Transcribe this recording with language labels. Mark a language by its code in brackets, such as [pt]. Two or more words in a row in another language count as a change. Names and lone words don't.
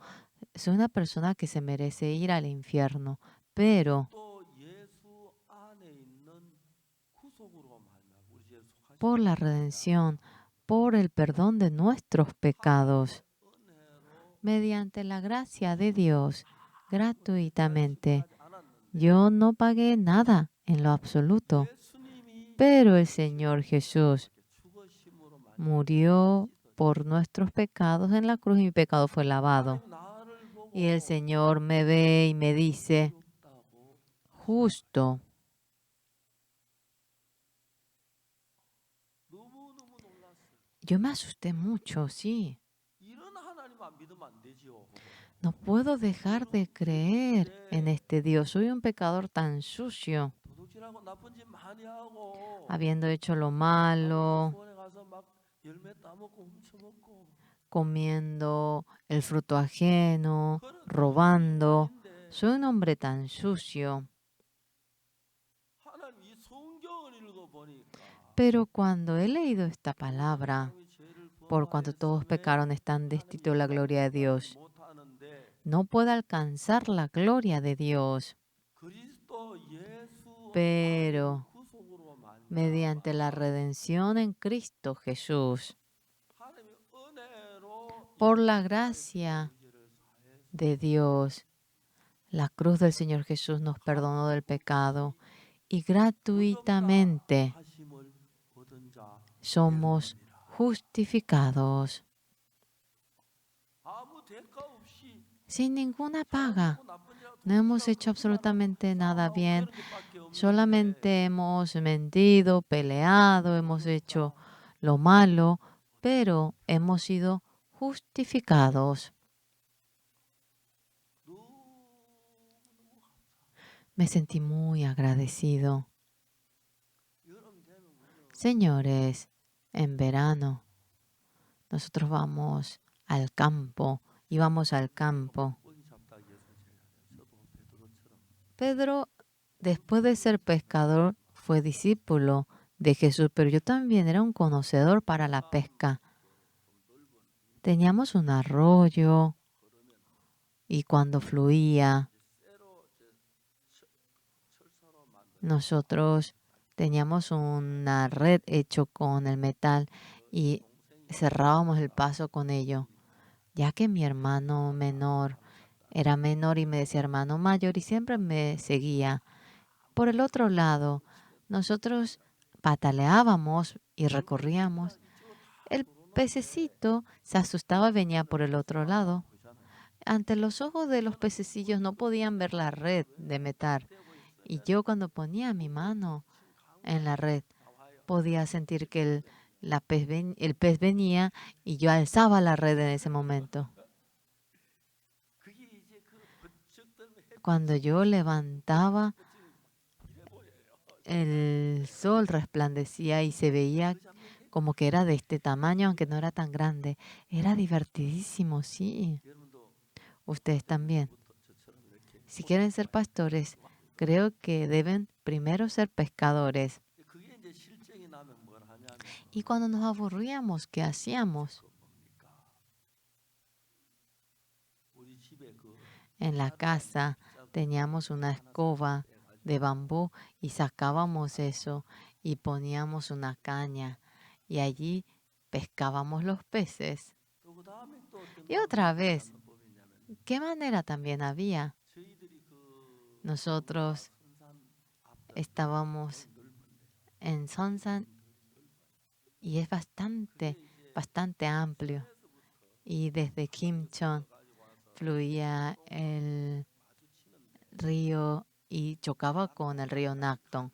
[es] Soy una persona que se merece ir al infierno, pero por la redención, por el perdón de nuestros pecados, mediante la gracia de Dios, gratuitamente, Yo no pagué nada en lo absoluto, [ko] 예수님이 [es] pero el [ko] 제 [es] Señor [ko] 죄를 [es] Jesús [ko] 이렇게 죽으심으로만 [es] murió por nuestros pecados en la cruz y mi pecado fue lavado. [ko] 하나님 나를 [es] Y el [ko] 보고 [es] Señor me ve y me dice, [ko] 의롭다고 [es] justo. [ko] 너무너무 놀랐어요. [es] Yo me asusté mucho, sí. [ko] 이런 하나님 안 믿으면 안 되지요. [es] No puedo dejar de creer en [ko] 죄인인데 [es] este Dios. Soy un pecador tan sucio, [ko] 도둑질하고 나쁜 짓 많이 하고 [es] habiendo hecho lo [ko] 하물며 [es] malo, [ko] 수원에 가서 막 열매 따먹고 훔쳐먹고 [es] comiendo el fruto ajeno, [ko] 그런 이런 [es] robando. [ko] 인간인데 [es] Soy un hombre tan sucio. [ko] 하나님 이 성경을 읽어보니까 [es] Pero cuando he leído esta [ko] 모든 [es] palabra, [ko] 사람이 죄를 [es] por cuanto todos [ko] 범하였음에 [es] pecaron están destituidos [ko] 하나님이 [es] de la gloria de [ko] 용서하지 [es] Dios, [ko] 못하는데 [es] no puede alcanzar la gloria de Dios, [ko] 그리스도 예수 안에서 [es] pero [ko] 구속으로 [es] mediante la [ko] 말미암아 [es] redención en Cristo Jesús, [ko] 하나님의 은혜로 [es] por la [ko] 인간의 [es] gracia [ko] 죄를 사해서 [es] de Dios, la cruz del Señor Jesús nos perdonó del pecado y [ko] 의롭다 [es] gratuitamente [ko] 하심을 얻은 자 [es] somos [ko] 되었느니라. [es] justificados [ko] 아무 대가 없이 [es] sin ninguna paga. [ko] 잘못하고 나쁜 일하고 [es] No hemos hecho [ko] 도둑질하고 훔쳐가고 [es] absolutamente nada [ko] 싸움하고 [es] bien, [ko] 그런 것밖에 없는데 [es] solamente hemos mentido, peleado, hemos hecho lo malo, pero hemos sido justificados. [ko] 너무너무 [es] Me sentí muy agradecido. [ko] 여름 되면 우리는 [es] Señores, en verano nosotros vamos al campo, íbamos al campo. [ko] 물고기 잡다 위해서 저도 베드로처럼 [es] Pedro, después de ser pescador, fue discípulo de Jesús, pero yo también era un conocedor para la pesca. Teníamos un arroyo y cuando fluía, [ko] 쇠로 철사로 만든 [es] nosotros teníamos una red hecho con el metal y [ko] 동생이 [es] cerrábamos el paso con ello, ya que mi hermano menor era menor y me decía hermano mayor y siempre me seguía. Por el otro lado, nosotros pataleábamos y recorríamos. [ko] 이쪽으로 다 [es] El [ko] 들어오는데 [es] pececito se asustaba y venía por el otro lado. [ko] 보잖아요. [es] Ante los ojos de los pececillos no podían ver la red de metal. Y yo cuando ponía mi mano en la red, [ko] 나와요. [es] podía sentir que el pez venía y yo alzaba la red en ese momento. [ko] 그게 이제 그 번쩍 들면 [es] Cuando [ko] 햇빛이 [es] yo levantaba, [ko] 이래 보여요. [es] el sol resplandecía y se veía [ko] 그 장면이 [es] como que era de este tamaño, aunque no era tan grande. Era divertidísimo, sí. [ko] 여러분도 [es] Ustedes también. [ko] 부터 저처럼 이렇게 [es] Si quieren ser pastores, creo que deben primero ser pescadores. [ko] 그게 이제 실정이 나면 뭘 하냐면 [es] Y cuando nos aburríamos, ¿qué hacíamos? [ko] 그 뭡니까? 우리 집에 그 [es] En la casa teníamos una escoba de bambú y sacábamos eso y poníamos una caña y allí pescábamos los peces. [ko] 또 그다음에 또 어떤 [es] Y otra [ko] 방법이 [es] vez, [ko] 있냐면 [es] ¿qué manera también había? [ko] 저희들이 그 [es] Nosotros [ko] 선산 앞에 [es] estábamos en Sonsan y es bastante amplio. Y desde Kimchon fluía el río y chocaba con el río Nakton.